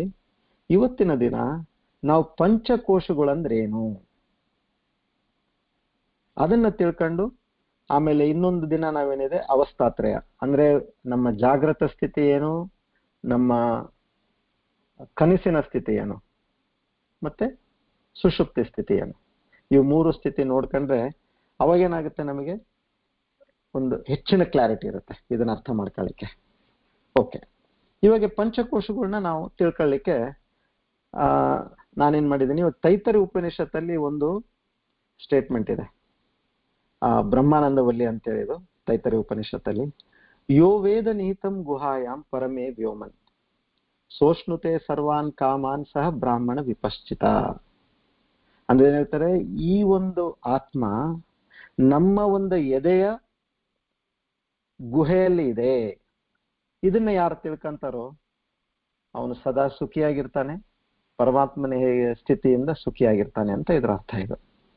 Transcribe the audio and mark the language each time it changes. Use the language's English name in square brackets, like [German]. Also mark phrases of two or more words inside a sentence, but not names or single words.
[Kannada] ಇವತ್ತಿನ ದಿನ ನಾವು ಪಂಚಕೋಶಗಳಂದ್ರೆ ಏನು ಅದನ್ನ ತಿಳ್ಕೊಂಡು, ಆಮೇಲೆ ಇನ್ನೊಂದು ದಿನ ನಾವೇನಿದೆ ಅವಸ್ಥಾತ್ರಯ ಅಂದ್ರೆ ನಮ್ಮ ಜಾಗೃತ ಸ್ಥಿತಿ ಏನು, ನಮ್ಮ ಕನಸಿನ ಸ್ಥಿತಿ ಏನು, ಮತ್ತೆ ಸುಷುಪ್ತಿ ಸ್ಥಿತಿ ಏನು, ಇವು 3 ಸ್ಥಿತಿ ನೋಡ್ಕೊಂಡ್ರೆ ಅವಾಗೇನಾಗುತ್ತೆ, ನಮಗೆ ಒಂದು ಹೆಚ್ಚಿನ ಕ್ಲಾರಿಟಿ ಇರುತ್ತೆ ಇದನ್ನ ಅರ್ಥ ಮಾಡ್ಕೊಳ್ಳಿಕ್ಕೆ. ಓಕೆ, ಇವಾಗ ಪಂಚಕೋಶಗಳನ್ನ ನಾವು ತಿಳ್ಕೊಳ್ಳಿಕ್ಕೆ ನಾನೇನ್ ಮಾಡಿದ್ದೀನಿ, ತೈತರಿ ಉಪನಿಷತ್ತಲ್ಲಿ ಒಂದು ಸ್ಟೇಟ್ಮೆಂಟ್ ಇದೆ, ಬ್ರಹ್ಮಾನಂದ ವಲ್ಲಿ ಅಂತೇಳಿ. ಇದು ತೈತರಿ ಉಪನಿಷತ್ತಲ್ಲಿ, [Sanskrit] ಯೋ ವೇದ ನಿಹಿತಂ ಗುಹಾಯಾಮ್ ಪರಮೇ ವ್ಯೋಮನ್ ಸೋಷ್ಣುತೆ ಸರ್ವಾನ್ ಕಾಮಾನ್ ಸಹ ಬ್ರಾಹ್ಮಣ ವಿಪಶ್ಚಿತ. [Kannada] ಅಂದ್ರೆ ಏನ್ ಹೇಳ್ತಾರೆ, ಈ ಒಂದು ಆತ್ಮ ನಮ್ಮ ಒಂದು ಎದೆಯ ಗುಹೆಯಲ್ಲಿ ಇದೆ. ಇದನ್ನ ಯಾರು ತಿಳ್ಕೊಂತಾರೋ ಅವನು ಸದಾ ಸುಖಿಯಾಗಿರ್ತಾನೆ, ಪರಮಾತ್ಮನ ಸ್ಥಿತಿಯಿಂದ ಸುಖಿಯಾಗಿರ್ತಾನೆ ಅಂತ ಇದ್ರ ಅರ್ಥ ಇದು.